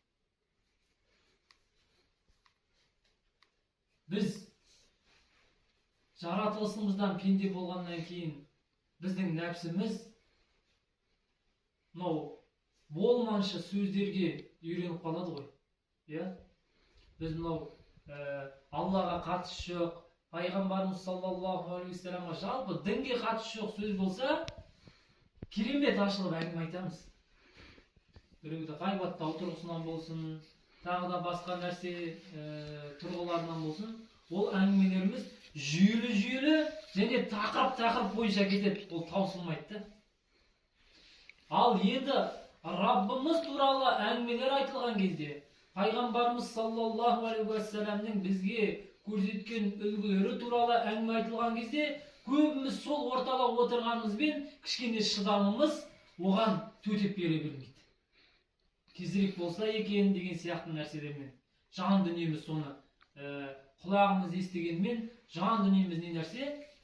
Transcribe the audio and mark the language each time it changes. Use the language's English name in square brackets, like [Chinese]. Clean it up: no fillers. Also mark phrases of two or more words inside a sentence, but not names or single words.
[Kazakh] Біз жаратылысымыздан пенде болғаннан кейін біздің нәпсіміз мынау болманшы сөздерге үйреніп қалады ғой. Біз мынау Аллаға қатысы жоқ, пайғамбарымыз [Arabic] صلى الله عليه وسلم [Kazakh] жалпы дінге қатысы жоқ сөз болса, керемет ашылып әңгіме айтамыз. Біреуді ғайбаттау тұрғысынан болсын, тағы да басқа нәрсе тұрғыларынан болсын, ол әңгімелеріміз жүйелі және тақырып бойынша кетеді, ол таусылмайды. Ал енді Раббымыз туралы әңгімелер айтылған кезде, пайғамбарымыз [Arabic] صلى الله عليه وسلم [Kazakh] бізге көрсеткен үлгілері туралы әңгіме айтылған кезде, көбіміз сол ортада отырғанымызбен кішкене шыдамымыз оған төтеп бере бермейді. Кезірек болса екен деген сияқты нәрселермен. Жан дүниеміз соны құлағымыз естігенмен, жан дүниеміз не нәрсе?